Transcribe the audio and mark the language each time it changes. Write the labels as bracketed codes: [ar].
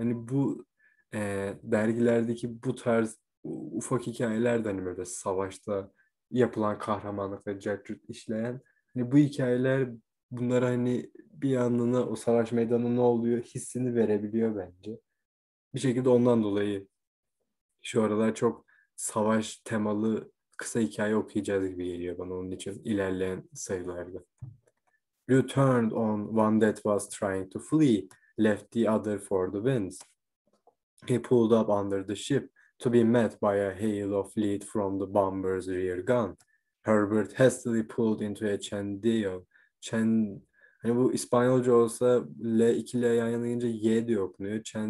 [tr] Hani bu dergilerdeki bu tarz ufak hikayeler de hani böyle savaşta yapılan kahramanlıkla cart curt işleyen, hani bu hikayeler bunlara hani bir anlığına o savaş meydanında ne oluyor hissini verebiliyor bence. Bir şekilde ondan dolayı şu aralar çok savaş temalı kısa hikaye okuyacağız gibi geliyor bana, onun için ilerleyen sayılarda. [en] You turned on one that was trying to flee, left the other for the winds. He pulled up under the ship to be met by a hail of lead from the bomber's rear gun. Herbert hastily pulled into a chendiel. [tr] Hani bu İspanyolca olsa L, iki L yan yana gelince Y diye okunuyor.